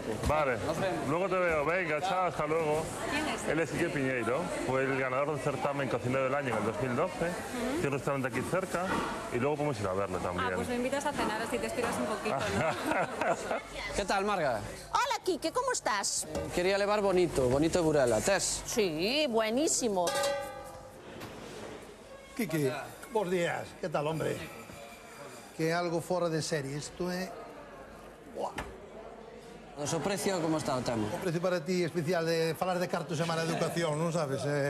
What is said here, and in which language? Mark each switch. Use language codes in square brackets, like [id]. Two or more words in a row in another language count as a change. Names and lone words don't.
[es] Vale, luego te veo. Venga, chao, hasta luego. Él es Quique Piñeiro, fue el ganador del certamen Cocinero del Año en el 2012. Tiene un restaurante aquí cerca y luego podemos ir a verle también. Pues me invitas a cenar, así te estiras un poquito, ¿no? ¿Qué tal, Marga? Hola, Quique, ¿cómo estás? Quería llevar bonito de Burela. ¿Tes? Sí, buenísimo. [gl] Quique, bons días. Que tal, hombre? Que é algo fora de serie. Isto é... Buah. O seu precio, como está o tema? O precio para ti especial de falar de cartos e mala educación, non sabes?